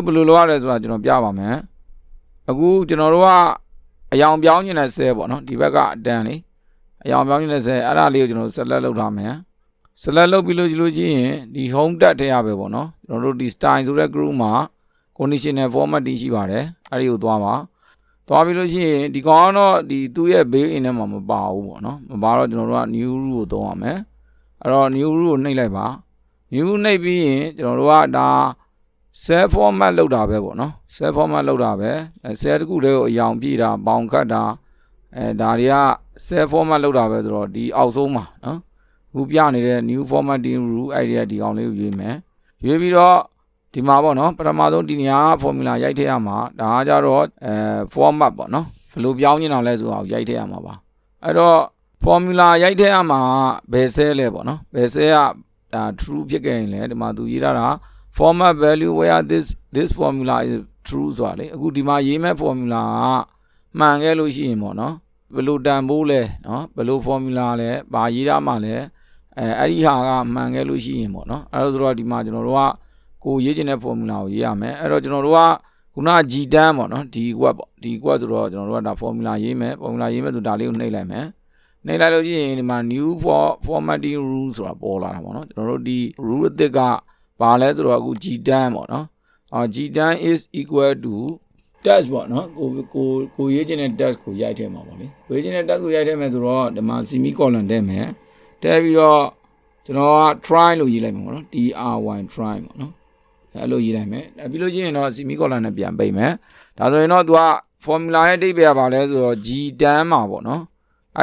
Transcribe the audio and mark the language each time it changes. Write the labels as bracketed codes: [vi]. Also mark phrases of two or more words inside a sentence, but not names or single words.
[my] ဘယ်လိုလုပ်ရလဲဆိုတာကျွန်တော်ပြပါမယ်အခုကျွန်တော်တို့ကအရောင်ပြောင်းနေတဲ့ cell ပေါ့နော်ဒီဘက်ကအတန်းလေးအရောင်ပြောင်းနေတဲ့ cell အဲ့ဒါလေးကိုကျွန်တော် select လုပ်ထားမယ် select လုပ်ပြီးလို့ရှိရင်ဒီ [en] home tab [my] ထဲရပဲပေါ့နော်ကျွန်တော်တို့ဒီ style ဆိုတဲ့ group မှာ [en] conditional formatting [my] ရှိပါတယ်အဲ့ဒီကိုသွားပါသွားပြီးလို့ရှိရင်ဒီကောင်ကတော့ဒီသူ့ရဲ့ [en] built in [my] ထဲမှာမပါဘူးပေါ့နော်မပါတော့ကျွန်တော်တို့က [en] new rule [my] ကိုသုံးရမယ်အဲ့တော့ [en] new rule [my] ကိုနှိပ်လိုက်ပါ new နှိပ်ပြီးရင်ကျွန်တော်တို့ကဒါ [en] cell format [my] လောက်တာပဲပေါ့နော် [en] cell format [my] လောက်တာပဲ cell တစ်ခုတည်းကိုအရောင်ပြည့်တာဘောင်ခတ်တာဒါတွေက [en] cell format [my] လောက်တာပဲဆိုတော့ဒီအောက်ဆုံးမှာနော်အခုပြနေတဲ့ [en] new formatting rule idea [my] ဒီကောင်လေးကိုရွေးမယ်ရွေးပြီးတော့ဒီမှာပေါ့နော်ပထမဆုံးဒီနေရာ formula ရိုက်ထည့်ရမှာဒါကကြတော့format ပေါ့နော်ဘယ်လိုပြောင်းနေတာလဲဆိုတာကိုရိုက်ထည့်ရမှာပါအဲ့တော့ formula ရိုက်ထည့်ရမှာဘယ် cell လဲပေါ့နော်ဘယ် cell ကtrue ဖြစ်ခဲ့ရင်လဲဒီ မှာသူရေးထားတာ [en] format value where this formula is true [my] ဆိုတာလေအခုဒီမှာရေးမဲ့ formula ကမှန်ခဲ့လို့ရှိရင်ပေါ့နော်ဘယ်လိုတန်ဖိုးလဲနော်ဘယ်လို formula လဲဘာရေးထားမှာလဲအဲ့ဒီဟာကမှန်ခဲ့လို့ရှိရင်ပေါ့နော်အဲ့တော့ဆိုတော့ဒီမှာကျွန်တော်တို့ကကိုရေးချင်တဲ့ formula ကိုရေးရမယ်အဲ့တော့ကျွန်တော်တို့ကခုန G တ န်းပေါ့နော်ဒီ quad ပေါ့ဒီ quad ဆိုတော့ကျွန်တော်တို့ကဒါ formula ရေးမယ် formula ရေးမယ်ဆိုဒါလေးကိုနှိပ်လိုက်မယ်နှိပ်လိုက်လို့ရှိရင်ဒီမှာ [en] new formatting rule [my] ဆိုတာပေါ်လာတာပေါ့နော်ကျွန်တော်တို့ဒီ rule အသစ်ကဘာလဲဆိုတော့အခု G တန်းပေါ့နော်G တန်း [en] is equal to test [my] ပေါ့နော်ကိုရေးချင်တဲ့ test ကိုရိုက်ထည့်မှာပေါ့လေကိုရေးချင်တဲ့ test ကိုရိုက်ထည့်မယ်ဆိုတော့ဒီမှာ semicolon ထည့်မယ်ထည့်ပြီးတော့ကျွန်တော်က try လို့ရေးလိုက်မှာပေါ့နော် [en] try try [my] ပေါ့ နော်အဲ့လိုရေးလိုက်မယ်ပြီးလို့ရှိရင်တော့ semicolon နဲ့ပြန်ပိတ်မယ်ဒါဆိုရင်တော့သူက formula ရဲ့အဓိပ္ပာယ်ကဘာလဲဆိုတော့ G တန်းမှာပေါ့နော်အဲ့